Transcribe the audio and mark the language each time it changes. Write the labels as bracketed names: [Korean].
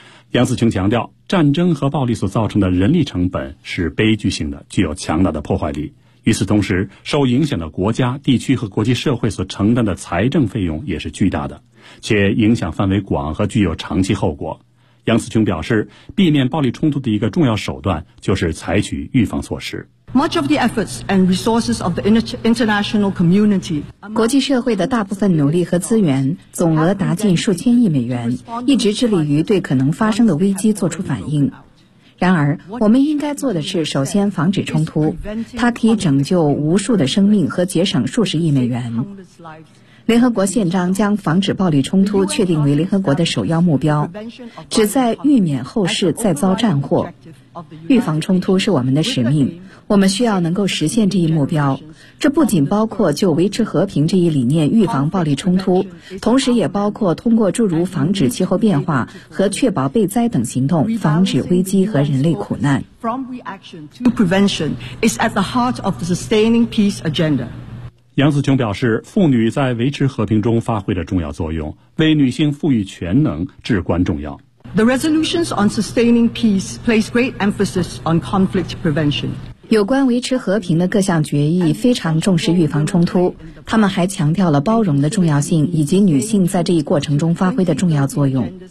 [Chinese] 杨紫琼强调，战争和暴力所造成的人力成本是悲剧性的，具有强大的破坏力。与此同时，受影响的国家、地区和国际社会所承担的财政费用也是巨大的，且影响范围广和具有长期后果。杨紫琼表示，避免暴力冲突的一个重要手段就是采取预防措施。 [English] Much of the efforts and resources of the international community. [Chinese] 国际社会的大部分努力和资源总额达近数千亿美元，一直致力于对可能发生的危机做出反应。然而，我们应该做的是首先防止冲突，它可以拯救无数的生命和节省数十亿美元。联合国宪章将防止暴力冲突确定为联合国的首要目标，旨在预免后世再遭战祸。预防冲突是我们的使命，我们需要能够实现这一目标。这不仅包括就维持和平这一理念预防暴力冲突，同时也包括通过诸如防止气候变化和确保备灾等行动，防止危机和人类苦难。 [English] From reaction to prevention is at the heart of the sustaining peace agenda. [Chinese] 杨紫琼表示，妇女在维持和平中发挥着重要作用，为女性赋予全能至关重要。 [English] The resolutions on sustaining peace place great emphasis on conflict prevention. [Chinese] 有关维持和平的各项决议非常重视预防冲突，他们还强调了包容的重要性以及女性在这一过程中发挥的重要作用。